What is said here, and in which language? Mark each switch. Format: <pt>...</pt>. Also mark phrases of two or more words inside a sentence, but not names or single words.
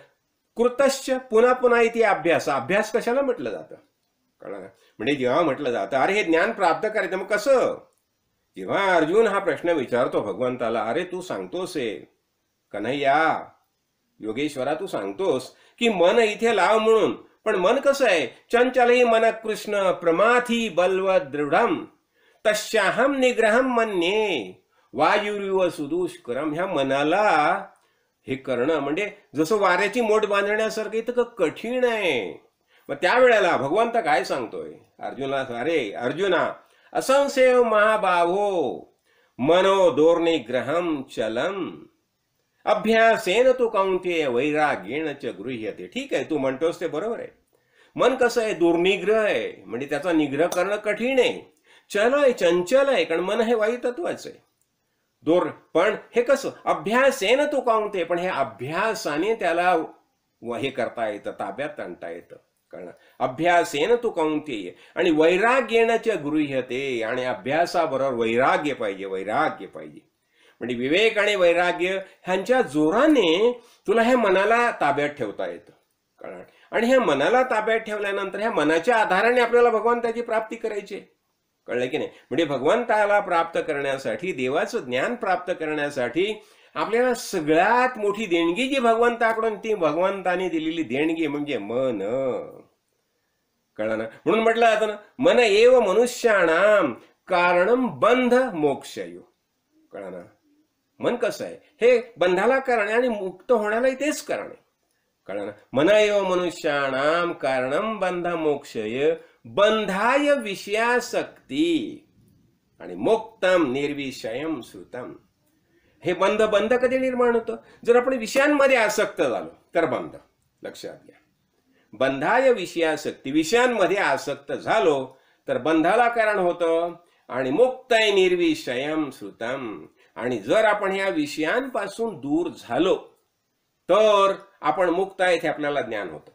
<mr>कृतश्च पुन्हा पुन्हा इथे अभ्यास कशाला म्हटलं जातं? कळलं ना? म्हणजे जेव्हा म्हटलं जातं अरे हे ज्ञान प्राप्त करायचं, मग कसं? जेव्हा अर्जुन हा प्रश्न विचारतो भगवंताला, अरे तू सांगतोस कन्हैया योगेश्वरा, तू सांगतोस की मन इथे लाव म्हणून, पण मन कसं आहे?</mr> <sa>चंचलही मन कृष्ण प्रमाथी बलवत दृढम तस्याहम निग्रहम मन्ये वायुरिव सुदुष्करम.</sa> <mr>ह्या मनाला हे करणं म्हणजे जसं वाऱ्याची मोठ बांधण्यासारखं इतकं कठीण आहे. मग त्यावेळेला भगवंत काय सांगतोय अर्जुनाला? अरे अर्जुना,</mr> <sa>असंशय महाबाहो मनो दोर्निग्रहम चलम अभ्यासेन तू कौंतेय वैराग्येण च गृह्यते.</sa> <mr>ठीक आहे, तू म्हणतोस ते बरोबर आहे. मन कसं आहे? दुर्निग्रह आहे, म्हणजे त्याचा निग्रह करणं कठीण आहे. चंचल आहे, कारण मन हे वायू तत्वाचं आहे. पण हे कसं?</mr> <sa>अभ्यासेन तू कौंतेय,</sa> <mr>पण हे अभ्यासाने त्याला हे करता येतं, ताब्यात आणता येतं. कळलं?</mr> <sa>अभ्यासेन तू कौंतेय</sa> <mr>आणि</mr> <sa>वैराग्येण च गृह्यते.</sa> <mr>आणि अभ्यासाबरोबर वैराग्य पाहिजे. म्हणजे विवेक आणि वैराग्य ह्यांच्या जोराने तुला हे मनाला ताब्यात ठेवता येतं. कळलं? आणि ह्या मनाला ताब्यात ठेवल्यानंतर ह्या मनाच्या आधाराने आपल्याला भगवंताची प्राप्ती करायची. कळलं की नाही? म्हणजे भगवंताला प्राप्त करण्यासाठी, देवाचं ज्ञान प्राप्त करण्यासाठी आपल्याला सगळ्यात मोठी देणगी जी भगवंताकडून, ती भगवंताने दिलेली देणगी म्हणजे मन. कळलं ना? म्हणून म्हटलं जातं ना,</mr> <sa>मन एव मनुष्याणाम कारणम बंध मोक्षयो.</sa> <mr>कळलं ना? मन कसं आहे? हे बंधाला कारण आणि मुक्त होण्याला तेच कारण आहे. कळलं ना?</mr> <sa>मन एव मनुष्याणाम कारणम बंध मोक्षय बंधाय विषयासक्ती आणि मुक्तम निर्विषयम श्रुतम.</sa> <mr>हे बंध कधी निर्माण होतं? जर आपण विषयांमध्ये आसक्त झालो तर बंध. लक्षात घ्या,</mr> <sa>बंधाय विषयासक्ती,</sa> <mr>विषयांमध्ये आसक्त झालो तर बंधाला कारण होतं. आणि</mr> <sa>मुक्तय निर्विषयम श्रुतम,</sa> <mr>आणि जर आपण ह्या विषयांपासून दूर झालो तर आपण मुक्त आहेत हे आपल्याला ज्ञान होतं.</mr>